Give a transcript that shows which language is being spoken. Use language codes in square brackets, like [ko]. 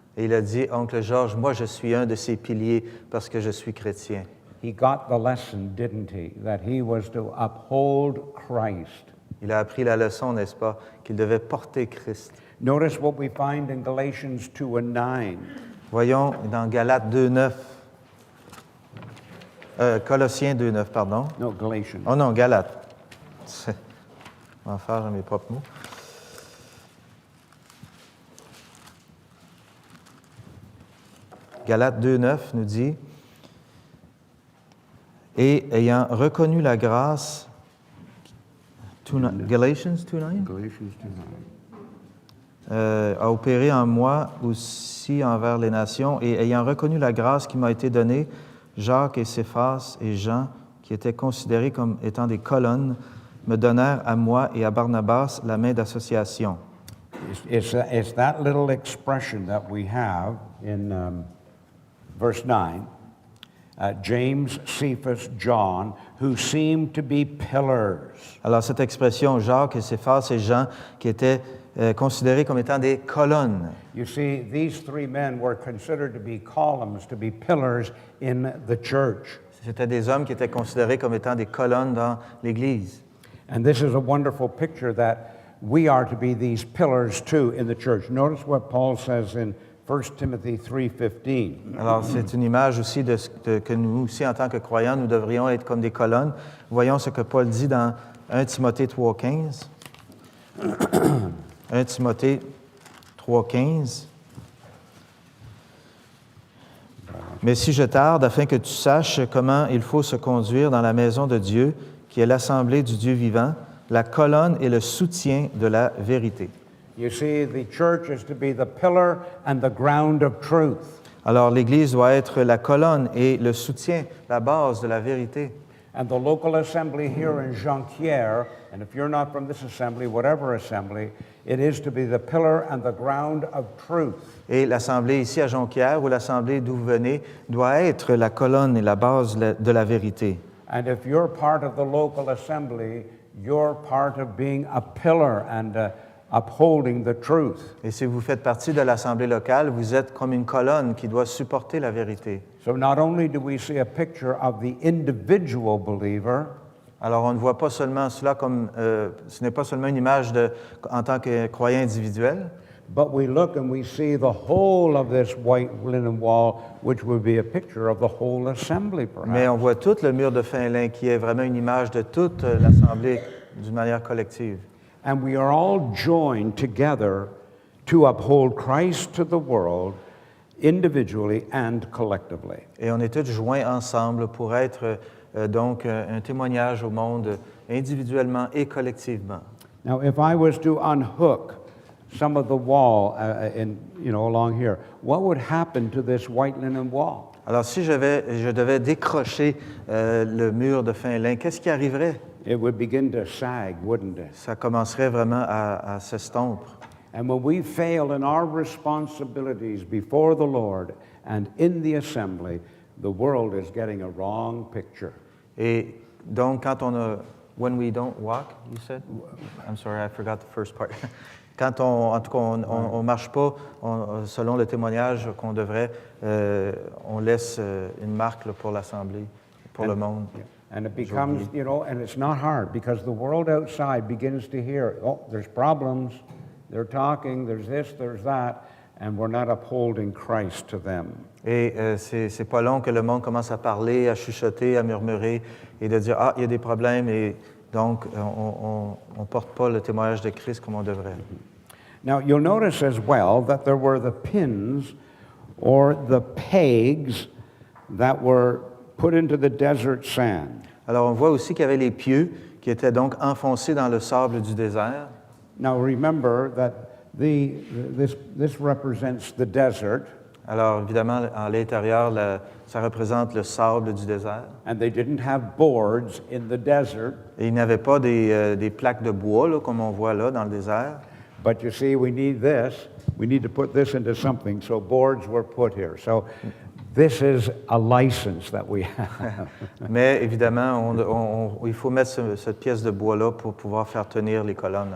[fr] Et il a dit, oncle George, moi je suis un de ces piliers parce que je suis chrétien. [en] He got the lesson, didn't he? That he was to uphold Christ. [fr] Il a appris la leçon, n'est-ce pas, qu'il devait porter Christ. [en] Notice what we find in Galatians 2 and 9. [fr] Voyons dans Galates 2.9, Colossiens 2.9, pardon. [en] No, Galatians. [fr] Oh non, Galates. Je vais en faire mes propres mots. Galates 2.9 nous dit, « Et ayant reconnu la grâce... [en] Galatians 2.9 Galatians 2:9. [fr] a opéré en moi aussi envers les nations, et ayant reconnu la grâce qui m'a été donnée, Jacques et Céphas et Jean, qui étaient considérés comme étant des colonnes, me donnèrent à moi et à Barnabas la main d'association. » [en] It's that little expression that we have in verse 9, James, Cephas, John, who seemed to be pillars. [fr] Alors cette expression, Jacques et Céphas et Jean, qui étaient considérés comme étant des colonnes. [en] You see, these three men were considered to be columns, to be pillars in the church. [fr] C'étaient des hommes qui étaient considérés comme étant des colonnes dans l'Église. [en] And this is a wonderful picture that we are to be these pillars too in the church. Notice what Paul says in 1 Timothy 3:15. [fr] Alors, c'est une image aussi que nous aussi, en tant que croyants, nous devrions être comme des colonnes. Voyons ce que Paul dit dans 1 Timothée 3,15. 1 Timothée 3,15. Mais si je tarde, afin que tu saches comment il faut se conduire dans la maison de Dieu, qui est l'assemblée du Dieu vivant, la colonne et le soutien de la vérité. [en] You see, the church is to be the pillar and the ground of truth. [fr] Alors, l'Église doit être la colonne et le soutien, la base de la vérité. [en] And the local assembly here in Jonquière, and if you're not from this assembly, whatever assembly, it is to be the pillar and the ground of truth. [fr] Et l'Assemblée ici à Jonquière, ou l'Assemblée d'où vous venez, doit être la colonne et la base de la vérité. [en] And if you're part of the local assembly, you're part of being a pillar and upholding the truth. [fr] Et si vous faites partie de l'Assemblée locale, vous êtes comme une colonne qui doit supporter la vérité. [en] So not only do we see a picture of the individual believer, [fr] Alors, on ne voit pas seulement cela comme, ce n'est pas seulement une image en tant que croyant individuel, [en] but we look and we see the whole of this white linen wall, which would be a picture of the whole assembly, [fr] mais [en] perhaps. [fr] on voit tout le mur de fin lin qui est vraiment une image de toute l'Assemblée d'une manière collective. [en] And we are all joined together to uphold Christ to the world individually and collectively. [fr] Et on est tous joints ensemble pour être donc un témoignage au monde individuellement et collectivement. [en] Now, if I was to unhook some of the wall along here, what would happen to this white linen wall? [fr] Alors, si je devais décrocher le mur de fin lin, qu'est-ce qui arriverait? [en] It would begin to sag, wouldn't it? [fr] Ça commencerait vraiment à s'estomper. [en] And when we fail in our responsibilities before the Lord and in the assembly, the world is getting a wrong picture. [fr] Et donc, [en] when we don't walk, you said? I'm sorry, I forgot the first part. [fr] Quand en tout cas, on marche pas selon le témoignage qu'on devrait, on laisse une marque là, pour l'Assemblée, pour le monde. [en] Yeah. And it becomes, and it's not hard because the world outside begins to hear, oh, there's problems, they're talking, there's this, there's that, and we're not upholding Christ to them. [fr] Et c'est pas long que le monde commence à parler, à chuchoter, à murmurer et de dire, ah, il y a des problèmes et donc on porte pas le témoignage de Christ comme on devrait. [en] Now, you'll notice as well that there were the pins or the pegs that were put into the desert sand. [fr] Alors, on voit aussi qu'il y avait les pieux qui étaient donc enfoncés dans le sable du désert. [en] Now, remember that this represents the desert. [fr] Alors, évidemment, à l'intérieur, ça représente le sable du désert. [en] And they didn't have boards in the desert. [fr] Et il n'y avait pas des plaques de bois, là, comme on voit là, dans le désert. [en] But you see, we need this. We need to put this into something, so boards were put here. So this is a license that we have. [fr] Mais évidemment, il faut mettre cette pièce de bois-là pour pouvoir faire tenir les colonnes.